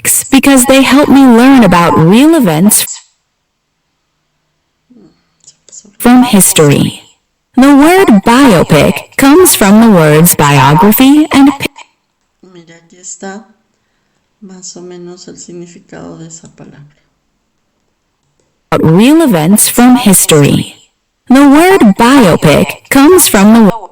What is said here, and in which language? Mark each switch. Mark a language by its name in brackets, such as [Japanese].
[English] Because they help me learn about real events from history. The word biopic comes from the words biography and [Spanish] Mira, aquí está más o menos el significado de esa palabra. [English] real events from history. The word biopic comes from